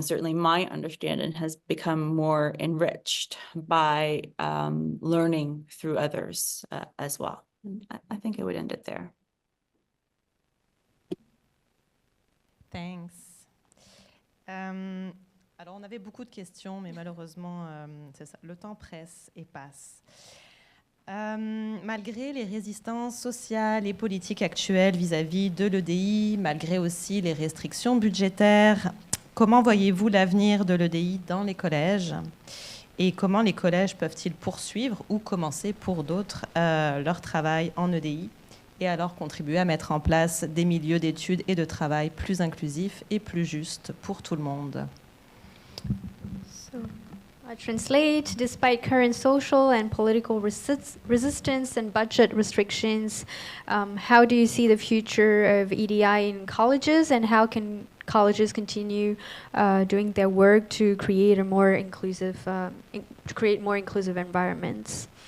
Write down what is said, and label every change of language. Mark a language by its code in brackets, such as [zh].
[en] Certainly my understanding has become more enriched by learning through others as well. I think I would end it there. Thanks. [fr] Alors, on avait beaucoup de questions, mais malheureusement, c'est ça, le temps presse et passe. Malgré les résistances sociales et politiques actuelles vis-à-vis de l'EDI, malgré aussi les restrictions budgétaires, comment voyez-vous l'avenir de l'EDI dans les collèges? Et comment les collèges peuvent-ils poursuivre ou commencer pour d'autres leur travail en EDI et alors contribuer à mettre en place des milieux d'études et de travail plus inclusifs et plus justes pour tout le monde? [en] I translate, despite current social and political resistance and budget restrictions, how do you see the future of EDI in colleges, and how can colleges continue doing their work to create a more inclusive, more inclusive environments?